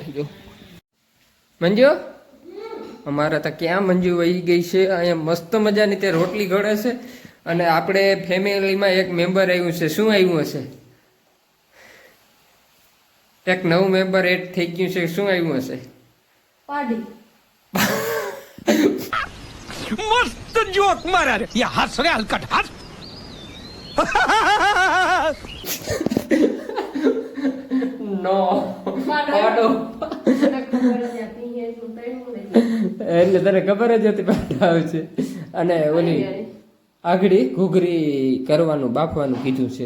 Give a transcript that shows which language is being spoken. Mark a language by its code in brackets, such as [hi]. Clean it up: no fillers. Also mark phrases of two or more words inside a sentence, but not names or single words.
[gu] જો મંજુ, અમારે તો ક્યાં મંજુ વહી ગઈ છે. અહીંયા મસ્ત મજાની તે રોટલી ઘડે છે. અને આપણે ફેમિલીમાં એક મેમ્બર આવ્યું છે. શું આવ્યું હશે? એક નવું [en] member add [gu] થઈ ગયું છે. શું આવ્યું હશે? પાડી. [hi] मस्त जोक मारा रे ये हंस रे हलकट हंस [gu] નો પાડો એટલે તને ખબર જ હતી પાડા આવશે. અને ઓલી આગળી ઘૂઘરી કરવાનું બાફવાનું કીધું છે.